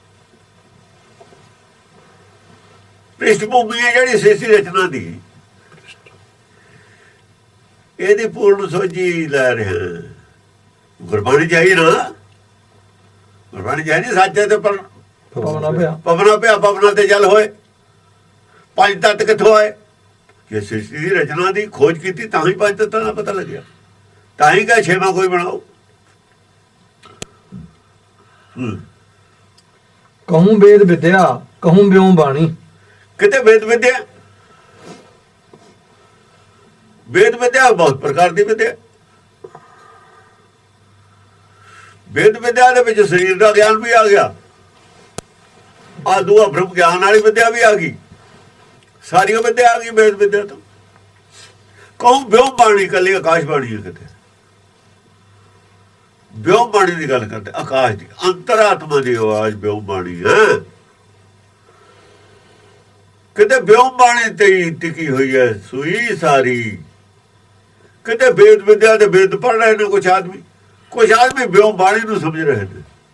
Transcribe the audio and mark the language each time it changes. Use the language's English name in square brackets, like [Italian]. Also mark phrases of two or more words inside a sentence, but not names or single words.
[Punjabi] ਪ੍ਰਿਸ਼ਠਭੂਮੀ ਹੈ ਜਿਹੜੀ ਸ੍ਰਿਸ਼ਟੀ ਰਚਨਾ ਦੀ ਇਹਦੀ ਪੂਰਨ ਸੋਝੀ ਲੈ ਰਹੇ ਗੁਰਬਾਣੀ ਚਾਹੀ ਨਾ ਗੁਰਬਾਣੀ ਚਾਹੀ ਸੱਚੇ ਤੇ ਪਰ ਪਵਨਾ ਤੇ ਜਲ ਹੋਏ ਪੰਜ ਤੱਤ ਕਿੱਥੋਂ ਆਏ ਜੇ ਸ੍ਰਿਸ਼ਟੀ ਦੀ ਰਚਨਾ ਦੀ ਖੋਜ ਕੀਤੀ ਤਾਂ ਹੀ ਪੰਜ ਤੱਤਾਂ ਦਾ ਪਤਾ ਲੱਗਿਆ ਤਾਂ ਹੀ ਕਹੇ ਛੇਵਾਂ ਕੋਈ ਬਣਾਓ [Braj] कहूँ वेद विद्या कहूँ व्योम बाणी [Hindi] कितने वेद विद्या बहुत प्रकार की विद्या वेद विद्या [Punjabi] ਦੇ ਵਿੱਚ ਸਰੀਰ ਦਾ ਗਿਆਨ ਵੀ ਆ ਗਿਆ ਆ ਦੂਆ ਬ੍ਰਹਮ ਗਿਆਨ ਵਾਲੀ ਵਿਦਿਆ ਵੀ ਆ ਗਈ ਸਾਰੀ ਵਿਦਿਆ ਆ ਗਈ ਵੇਦ ਵਿਦਿਆ ਤੋਂ [Braj] ਕਹੂੰ ਵਿਉਮ ਬਾਣੀ [Punjabi] ਕੱਲੀ ਆਕਾਸ਼ ਬਾਣੀ ਹੈ ਕਿਤੇ ਵਿਉਮ ਬਾਣੀ ਦੀ ਗੱਲ ਕਰਦੇ ਆਕਾਸ਼ ਦੀ ਅੰਤਰਾਤਮਾ ਦੀ ਆਵਾਜ਼ ਵਿਉਮ ਬਾਣੀ ਹੈ ਕਿਤੇ ਵਿਉਮ ਬਾਣੀ ਤੇ ਟਿਕੀ ਹੋਈ ਹੈ ਸੂਈ ਸਾਰੀ ਕਿਤੇ ਵੇਦ ਵਿਦਿਆ ਦੇ ਵੇਦ ਪੜ੍ਹ ਰਹੇ ਨੇ ਕੁਝ ਆਦਮੀ ਵਿਉਮ ਬਾਣੀ ਨੂੰ ਸਮਝ ਰਹੇ ਨੇ